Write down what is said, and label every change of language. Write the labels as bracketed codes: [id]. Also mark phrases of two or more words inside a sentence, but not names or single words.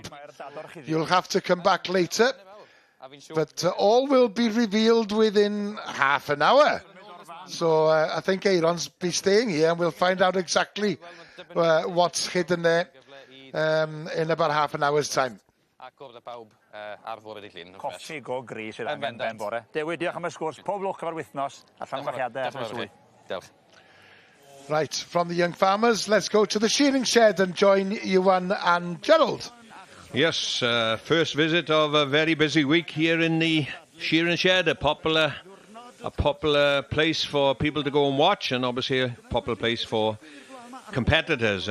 [en] You'll have to come back later, but all will be revealed within half an hour. So I think Aaron's be staying here and we'll find out exactly what's hidden there in about half an hour's time. [cy] Coffi go gris sydd angen ben bore. Dewi, diolch am y sgwrs. Pob lwc efo'r wythnos. A llongyfarchiadau. [en] Right, from the young farmers, let's go to the shearing shed and join Llun and Gerald. Yes, first visit of a very busy week here in the shearing shed, a popular place for people to go and watch, and obviously a popular place for competitors.